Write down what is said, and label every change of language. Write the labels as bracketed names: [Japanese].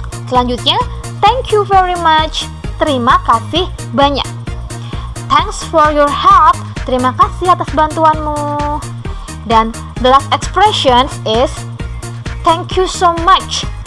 [Indonesian] Selanjutnya, [English] thank you very much. [Indonesian] Terima kasih banyak. [English] Thanks for your help. [Indonesian] Terima kasih atas bantuanmu. [English] Dan the last expression is thank you so much.